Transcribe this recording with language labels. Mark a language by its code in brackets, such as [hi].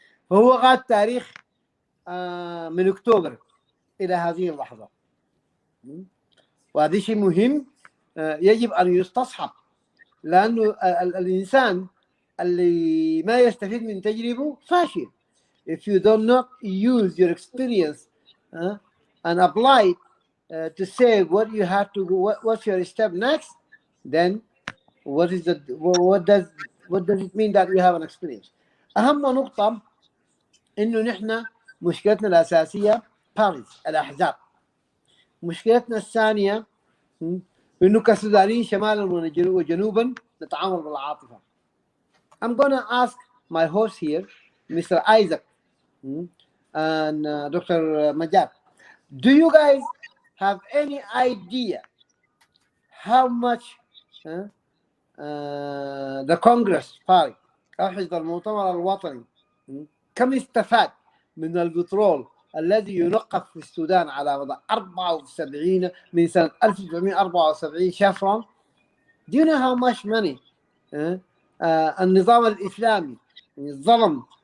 [ar] فهو غاد تاريخ من أكتوبر إلى هذه اللحظة، وهذا شيء مهم يجب أن يستصحب، لأنه الإنسان اللي ما يستفيد من تجربه فاشل. [en] If you do not use your experience and apply it to say what you have to do, what's your step next, then what does it mean that you have an experience. [ar] أهم نقطة إنه نحن مشكلتنا الأساسية باريس، الأحزاب. مشكلتنا الثانية إنه كسودانيين شمالا وجنوبا نتعامل بالعاطفة. [en] I'm gonna ask my host here, Mr. Isaac and Dr. [ar] Majad, [en] do you guys have any idea how much the Congress party [ar] أو حزب المؤتمر الوطني كم استفاد من البترول الذي ينقف في السودان على مدى 74 من سنة 1974 شفرون؟ [en] Do you know how much money [ar] النظام الإسلامي ظلم